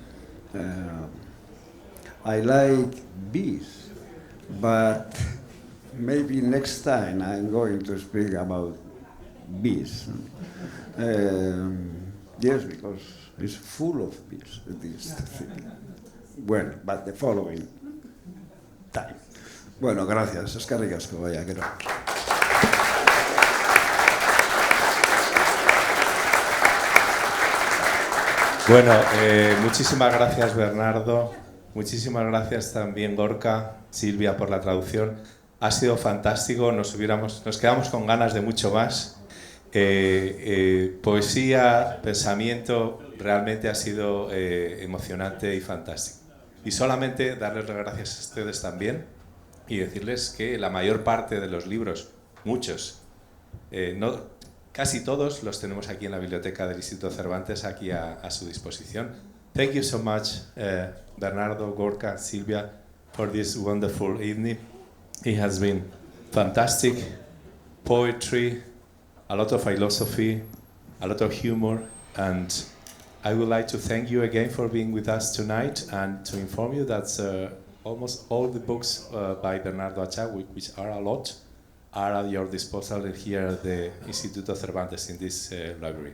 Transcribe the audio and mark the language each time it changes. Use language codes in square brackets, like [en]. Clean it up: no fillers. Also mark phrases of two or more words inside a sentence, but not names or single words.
[en] I like bees, but maybe next time I'm going to speak about bees. Yes, because it's full of bees, this thing. Well, but the following time. [es] Bueno, gracias. [eu] Eskerrik asko, [es] vaya, que no. Bueno, muchísimas gracias, Bernardo. Muchísimas gracias también, Gorka, Silvia, por la traducción. Ha sido fantástico, nos quedamos con ganas de mucho más. Poesía, pensamiento, realmente ha sido emocionante y fantástico. Y solamente darles las gracias a ustedes también y decirles que la mayor parte de los libros, muchos, casi todos los tenemos aquí en la biblioteca del Instituto Cervantes, aquí a su disposición. [en] Thank you so much, Bernardo, Gorka, Silvia, for this wonderful evening. It has been fantastic. Poetry, a lot of philosophy, a lot of humor, and I would like to thank you again for being with us tonight and to inform you that almost all the books by Bernardo Achag, which are a lot, are at your disposal here at the Instituto Cervantes in this library.